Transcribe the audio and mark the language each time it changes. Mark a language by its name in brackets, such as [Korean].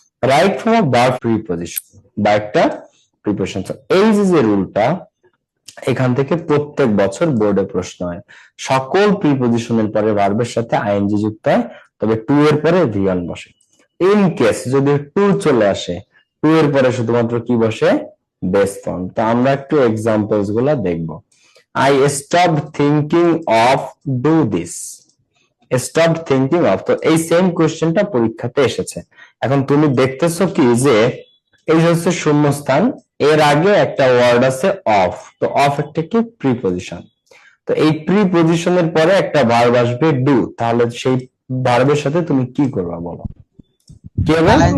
[Bangla] Right from verb preposition বা একটা preposition, এই যে রুলটা এখান থেকে প্রত্যেক বছর বোর্ডে প্রশ্ন হয়। সকল প্রিপজিশনের পরে ভার্বের সাথে আইএনজি যুক্ত হয়, তবে টু এর পরে V1 বসে। ইন কেস যদি টু চলে আসে, টু এর পরে শুধুমাত্র কি বসে, বেস ফর্ম। তো আমরা একটু এক্সাম্পলস গুলা দেখবো। [English] I stopped thinking of do this. Stopped thinking of, [Bangla] তো এই সেম কোশ্চেনটা পরীক্ষাতে এসেছে। এখন তুমি দেখতেছো কি যে এই হচ্ছে শূন্যস্থান, এর আগে একটা ওয়ার্ড আছে অফ, তো অফ একটা কি প্রিপজিশন, তো এই প্রিপজিশনের পরে একটা ভার্ব আসবে ডু, তাহলে সেই ভার্বের সাথে তুমি কি করবা বলো, কি হবে?